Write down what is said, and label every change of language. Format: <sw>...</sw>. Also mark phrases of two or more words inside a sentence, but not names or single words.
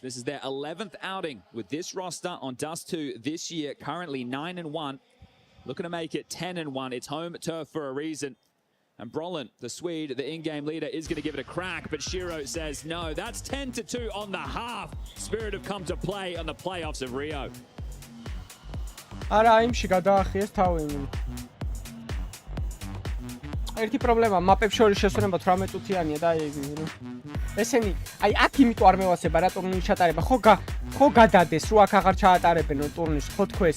<en>This is their 11th outing with this roster on Dust 2 this year. Currently 9-1. Looking to make it 10-1. It's home turf for a reason. And Brolin, the Swede, the in-game leader, is going to give it a crack. But Shiro says no. That's 10-2 on the half. Spirit have come to play on the playoffs of Rio.</en> <ka>არა აიმში გადაახიეს თავი. ერთი პრობლემა მაპებს შორის შესვენება 18 წუთიანია და აი ესენი აი აქ იმიტომ არ მევასება რა ტურნირი ჩატარება. ხო გადადეს რო აქ აღარ ჩაატარებენ ტურნირს ხო თქვეს.</ka>